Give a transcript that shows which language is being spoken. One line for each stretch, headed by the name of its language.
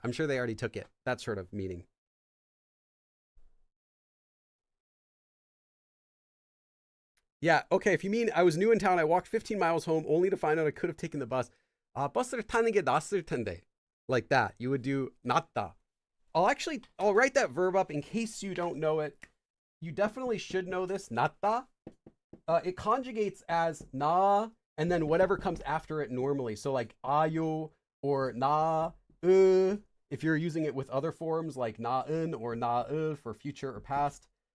English: I'm sure they already took it. That sort of meaning. Yeah, okay, if you mean I was new in town, I walked 15 miles home only to find out I could have taken the bus.
Korean: 버스를 타는 게 낫을 텐데.
English: Like that. You would do 낫다. I'll write that verb up in case you don't know it. You definitely should know this.
Korean: 낫다.
English: It conjugates as na and then whatever comes after it normally. So like ayo or na, if you're using it with other forms like na은 or na for future or past.